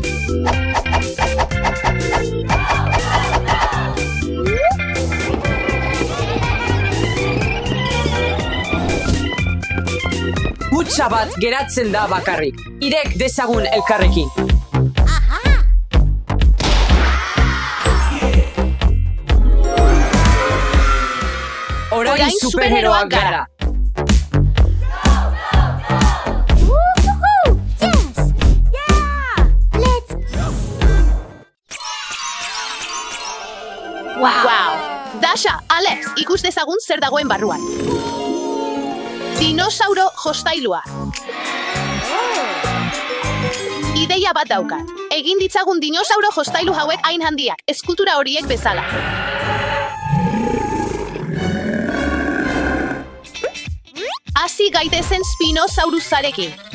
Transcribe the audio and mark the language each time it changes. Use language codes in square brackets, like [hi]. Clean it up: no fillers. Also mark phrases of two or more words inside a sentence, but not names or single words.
[eu] Kutxa bat geratzen da bakarrik. Irek dezagun elkarrekin. Orain superheroak gara. [en] Woohoo! Yes! Yeah! Let's... Wow. [eu] Dasha, Alex, ikus dezagun zer dagoen barruan. Dinosauro jostailua. Ideia bat daukat. Egin ditzagun dinosauro jostailu hauek hain handiak, eskultura horiek bezala. Hasi gaitezen Spinosaurusarekin.